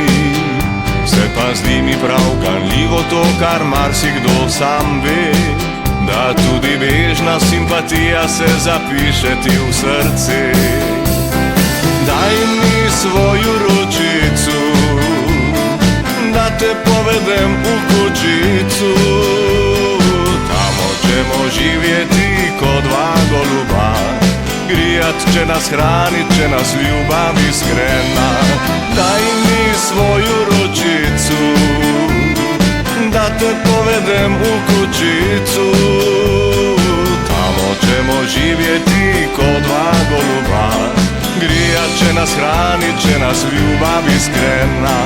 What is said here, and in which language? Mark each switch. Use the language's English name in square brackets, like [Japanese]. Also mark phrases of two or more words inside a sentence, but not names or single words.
[Slovenian] Se pa zdi mi prav ganljivo to, kar marsikdo sam ve, da tudi bežna simpatija se zapiše ti v srce. Daj mi svojo ručico, da te povedem v kućicu, tam hočemo živjeti kot dva goluba, [Croatian] grijat će nas, hranit će nas ljubav iskrena. Daj mi svoju ručicu, da te povedem u kućicu, tamo ćemo živjeti ko dva goluba, grijat će nas, hranit će nas ljubav iskrena.